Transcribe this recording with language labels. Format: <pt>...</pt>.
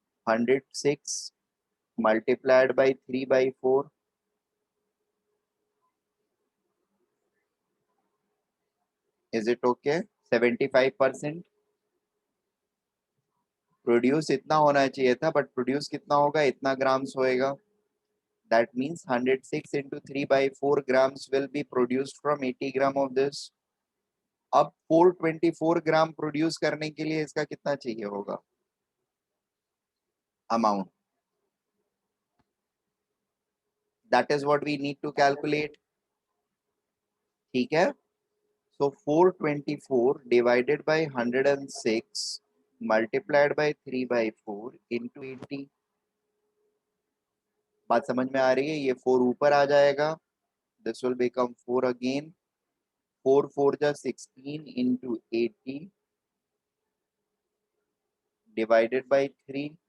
<en>106 multiplied by 3 by 4. Is it okay?</en> <hi>75% produce इतना होना चाहिए था, बट प्रोड्यूस कितना होगा? इतना ग्राम्स होएगा.</hi> <en>That means 106 into 3 by 4 grams will be produced from 80 gram of this.</en> <hi>अब 424 ग्राम प्रोड्यूस करने के लिए इसका कितना चाहिए होगा amount?</hi> <en>That is what we need to calculate.</en> <hi>ठीक है,</hi> <en>so 424 divided by 106 multiplied by 3 by 4 into 80.</en> <hi>बात समझ में आ रही है? ये 4 ऊपर आ जाएगा,</hi> <en>this will become 4 again. 4 4 जा 16 into 80 divided by 3.</en>